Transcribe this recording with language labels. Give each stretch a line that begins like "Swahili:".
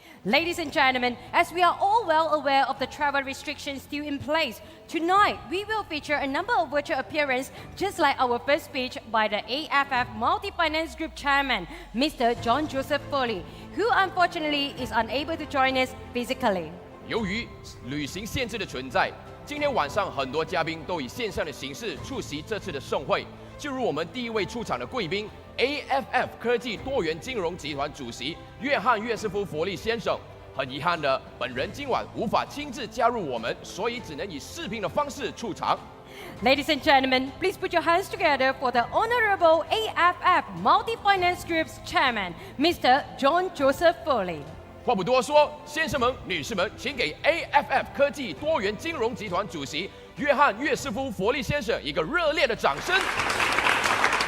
English: Ladies and gentlemen, as we are all well aware of the travel restrictions still in place, tonight we will feature a number of virtual appearances just like our first speech by the AFF Multi-Finance Group Chairman, Mr. John Joseph Foley, who unfortunately is unable to join us physically.
Chinese: 由于旅行限制的存在，今天晚上很多嘉宾都以线上的形式出席这次的盛会。就如我们第一位出场的贵宾 ，AFF 科技多元金融集团主席约翰·约瑟夫·佛利先生，很遗憾的，本人今晚无法亲自加入我们，所以只能以视频的方式出场。
English: Ladies and gentlemen, please put your hands together for the Honorable AFF Multi-Finance Group's Chairman, Mr. John Joseph Foley.
Chinese: 话不多说，先生们、女士们，请给 AFF 科技多元金融集团主席约翰·岳斯夫·佛利先生一个热烈的掌声。